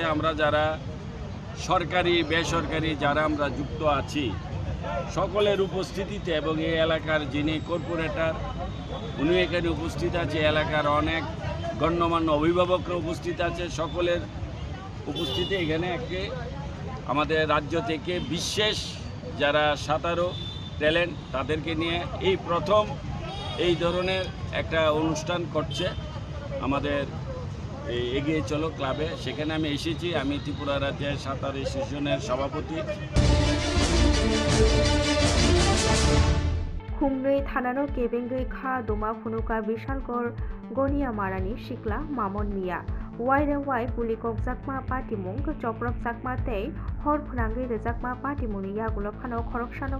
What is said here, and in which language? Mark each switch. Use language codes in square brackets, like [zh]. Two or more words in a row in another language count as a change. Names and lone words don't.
[bn] আমরা যারা সরকারি বেসরকারি যারা আমরা যুক্ত আছি সকলের উপস্থিতিতে এবং এই এলাকার যিনি কর্পোরেটর উনি এখানে উপস্থিত আছে, এলাকার অনেক গণ্যমান্য অভিভাবকরা উপস্থিত আছে, সকলের উপস্থিতি এখানে একটি আমাদের রাজ্য থেকে বিশেষ যারা সাঁতারু ট্যালেন্ট তাদেরকে নিয়ে এই প্রথম এই ধরনের একটা অনুষ্ঠান করছে আমাদের এগিয়ে চলো ক্লাবে। সেখানে আমি এসেছি, আমি ত্রিপুরা রাজ্যের সাঁতার অ্যাসোসিয়েশনের সভাপতি। [trp] खुंनै थानानो केबेंगै खा दमा फुनुका विशालगढ़ गनिया मारानि सिक्ला मामन मिया वाइरे वाइ पुलिकक जाकमा पाटिमुं चप्रक जाकमा तै हर फुनांगै रेजाकमा पाटिमुंनि यागुलो फानो खरकसानो